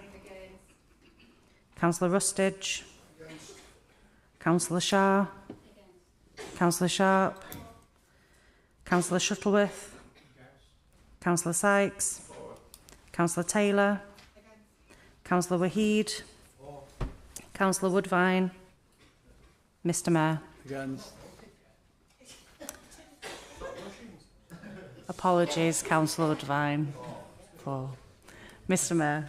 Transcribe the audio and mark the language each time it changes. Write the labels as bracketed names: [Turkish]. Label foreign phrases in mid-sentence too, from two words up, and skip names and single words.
[English] Councillor Rustage. Councillor Shah. Councillor Sharp. Councillor Shuttleworth. Councillor Sykes. Councillor Taylor. Councillor Waheed. Councillor Woodvine. Mr. Mayor. Against. Apologies, Councillor Woodvine. For Mr. Mayor.